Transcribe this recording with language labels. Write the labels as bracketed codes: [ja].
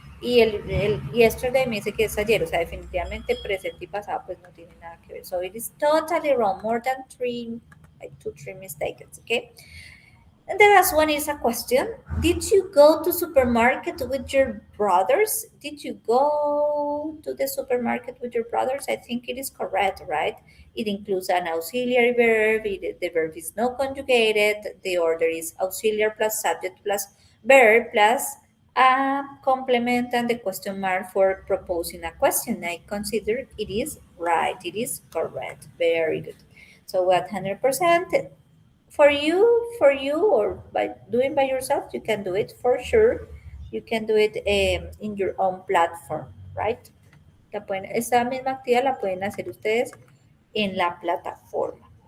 [es] Y el yesterday me dice que es ayer, o sea, definitivamente presente y pasado pues no tiene nada que ver. [en] So it is totally wrong, more than 3 mistakes, okay? And the last one is a question. Did you go to supermarket with your brothers? Did you go to the supermarket with your brothers? I think it is correct, right? It includes an auxiliary verb. The verb is not conjugated. The order is auxiliary plus subject plus verb plus a complement and the question mark for proposing a question. I consider it is right. It is correct. Very good. So 100%. For you, or by doing by yourself, you can do it for sure. You can do it in your own platform, right? [es] Esta misma actividad la pueden hacer ustedes en la plataforma.